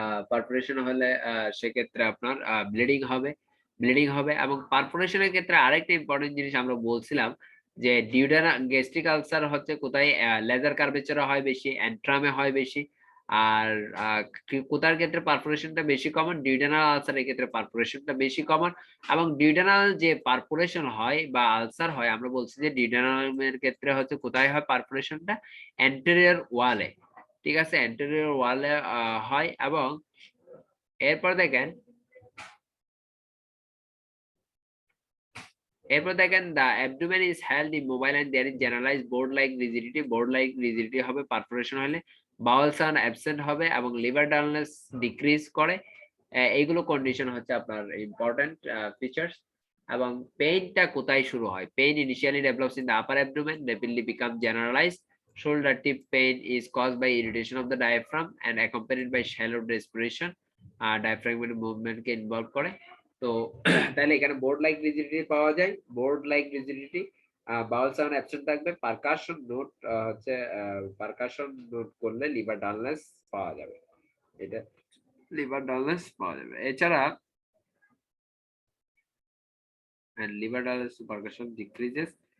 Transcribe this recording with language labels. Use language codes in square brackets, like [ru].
[bn] Perforation হলে সেক্ষেত্রে আপনার ব্লিডিং হবে এবং পারফোরেশনের ক্ষেত্রে আরেকটা ইম্পর্টেন্ট জিনিস আমরা বলছিলাম যে গ্যাস্ট্রিক আলসার হচ্ছে কোথায় লেজার কার্ভেচারে হয় বেশি, অ্যান্ট্রামে হয় বেশি। আর কোথার ক্ষেত্রে পারফোরেশনটা বেশি কমন? ডিউডেনাল আলসারের ক্ষেত্রে পারফোরেশনটা বেশি কমন। এবং ডিউডেনাল যে পারফোরেশন হয় বা আলসার হয়, আমরা বলছি যে ডিউডেনালের ক্ষেত্রে হচ্ছে কোথায় হয় পারফোরেশনটা? অ্যান্টেরিয়র ওয়ালে। ঠিক আছে, অ্যান্টেরিয়র ওয়ালে হয়। এবং এরপর দেখেন [en] the abdomen is held immobile and there is generalized board like rigidity। [bn] board like rigidity হবে পারফোরেশন হলে। বাউল সাউন্ড অ্যাবসেন্ট হবে এবং লিভার ডালনেস ডিক্রিজ করে। এইগুলো কন্ডিশন হচ্ছে আপনার ইম্পর্টেন্ট ফিচার্স। এবং পেইনটা কোথায় শুরু হয়? [en] Pain initially develops in the upper abdomen, rapidly become generalized. Shoulder tip pain is caused by irritation of the diaphragm and accompanied by shallow respiration। [bn] diaphragmatic movement K involve করে। তো তাহলে এখানে board like rigidity পাওয়া যায়। Board like rigidity, বাউল sound absent থাকবে। Percussion note হচ্ছে percussion note করলে liver dullness পাওয়া যাবে। এটা লিভার ডালনেস পাওয়া যাবে। এছাড়া লিভার ডালনেস পারকাশন ডিক্রিজেস।